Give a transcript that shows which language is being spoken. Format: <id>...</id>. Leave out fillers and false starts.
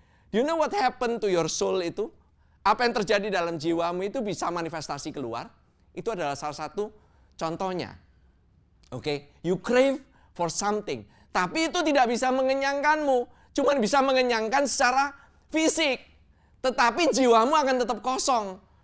<en>Do you know what happened to your soul</en> <id>itu? Apa yang terjadi dalam jiwamu itu bisa manifestasi keluar. Itu adalah salah satu contohnya.</id> <en>Oke, you crave for something.</en> <id>Tapi itu tidak bisa mengenyangkanmu. Cuma bisa mengenyangkan secara fisik. Tetapi jiwamu akan tetap kosong.</id>